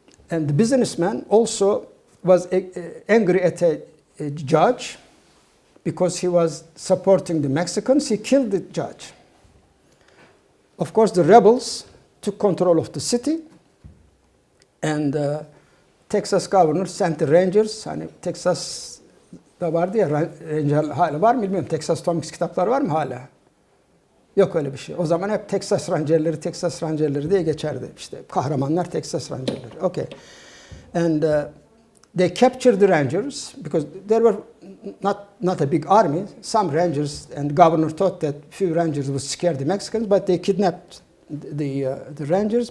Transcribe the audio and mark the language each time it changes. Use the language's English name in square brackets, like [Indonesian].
[English] And the businessman also was angry at a judge because he was supporting the Mexicans. He killed the judge. Of course, the rebels took control of the city, and Texas governor sent the Rangers. [Turkish] Hani Texas'da vardı ya, Ranger hala var mı bilmiyorum. Texas Tomix kitapları var mı hala? Yok öyle bir şey. O zaman hep Texas Rangerleri diye geçerdi. İşte kahramanlar Texas Rangerleri. [English] Okay. And they captured the Rangers because there were not a big army. Some Rangers, and the governor thought that few Rangers would scare the Mexicans, but they kidnapped the Rangers.